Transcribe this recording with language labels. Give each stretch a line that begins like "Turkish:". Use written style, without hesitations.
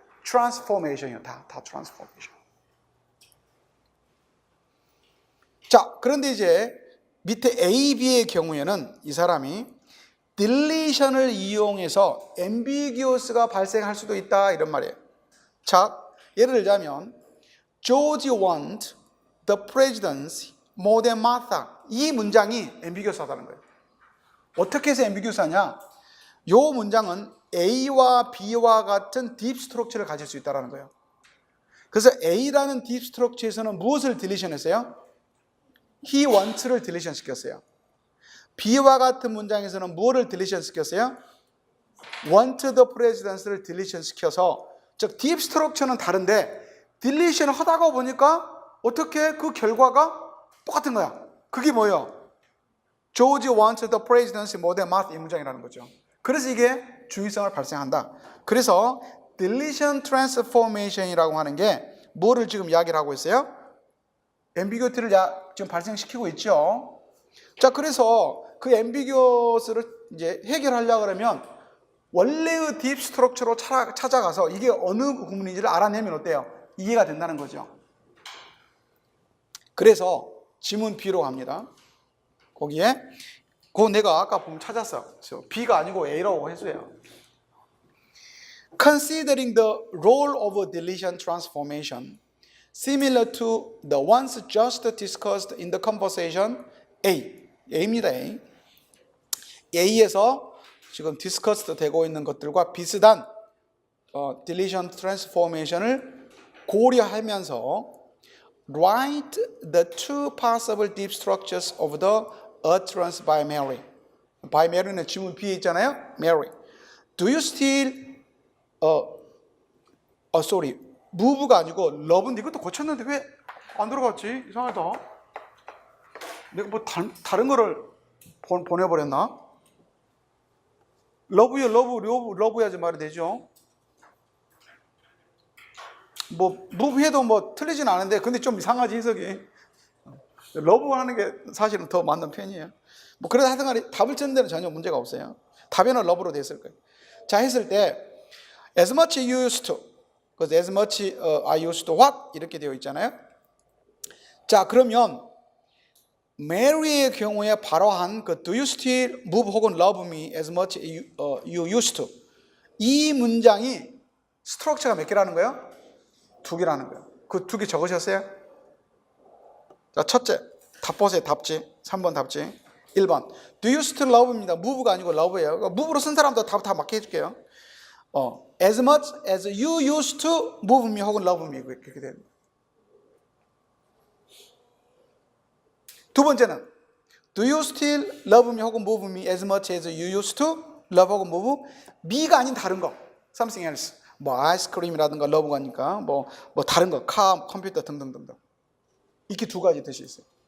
Korean: transformation이요. 다 transformation. 자, 그런데 이제 밑에 A, B의 경우에는 이 사람이 deletion을 이용해서 ambiguous가 발생할 수도 있다 이런 말이에요.
English: 자, 예를 들자면 George want the presidency more than Martha.
Korean: 이 문장이 ambiguous하다는 거예요. 어떻게 해서 ambiguous하냐? 이 문장은 A와 B와 같은 딥 스트럭처를 가질 수 있다는 거예요. 그래서 A라는 딥 스트럭처에서는 무엇을 딜리션했어요?
English: He wants
Korean: 를 딜리션 시켰어요. B와 같은 문장에서는 무엇을 딜리션 시켰어요?
English: want the presidency
Korean: 를 딜리션 시켜서, 즉 딥 스트럭처는 다른데 딜리션 하다가 보니까 어떻게 그 결과가 똑같은 거야. 그게 뭐예요?
English: George wants the presidency more than Martha
Korean: 이 문장이라는 거죠. 그래서 이게 중의성을 발생한다. 그래서 deletion transformation이라고 하는 게 뭐를 지금 이야기를 하고 있어요? ambiguity를 지금 발생시키고 있죠. 자, 그래서 그 ambiguous를 이제 해결하려고 그러면 원래의 딥 스트럭처로 찾아가서 이게 어느 구문인지를 알아내면 어때요? 이해가 된다는 거죠. 그래서 지문 B로 갑니다. 거기에 그거 내가 아까 보면 찾았어. 그래서 B가 아니고 A라고 했어요.
English: Considering the role of deletion transformation similar to the ones just discussed in the conversation A입니다. A에서 지금 discussed
Korean: 되고 있는 것들과 비슷한
English: deletion transformation을 고려하면서 write the two possible deep structures of the utterance by Mary.
Korean: by Mary는 지문 B에 있잖아요.
English: Mary. Do you still sorry.
Korean: move가 아니고 love인데 이것도 고쳤는데 왜 안 들어갔지? 이상하다. 내가 뭐 다른 거를 보내버렸나? love요, love 해야지 말이 되죠. 뭐 move 해도 뭐 틀리진 않은데 근데 좀 이상하지 해석이. love 하는 게 사실은 더 맞는 편이에요. 뭐 그래도 하여튼 간에 답을 찾는 데는 전혀 문제가 없어요. 답에는 love로 됐을 거예요. 자 했을 때
English: as much you used to, because as much I used to what
Korean: 이렇게 되어 있잖아요. 자 그러면 메리의 경우에 바로 한 그
English: do you still move
Korean: 혹은
English: love me as much you used to
Korean: 이 문장이 스트럭처가 몇 개라는 거예요? 2개라는 거예요. 그 2개 적으셨어요? 자 첫째 답 보세요. 답지 3번 답지 1번
English: do you still love
Korean: 입니다. move가 아니고 love예요. 그러니까 move로 쓴 사람도 다 맞게 해줄게요.
English: as much as you used to move me 혹은 love me
Korean: 그렇게 됩니다. 두 번째는
English: do you still love me
Korean: 혹은
English: move me as much as you used to love
Korean: 혹은 move me가 아닌 다른 거
English: something else
Korean: 뭐 아이스크림이라든가 love가 아니까 뭐 다른 거 카, 컴퓨터 등등등등 이렇게 2가지 뜻이 있어요.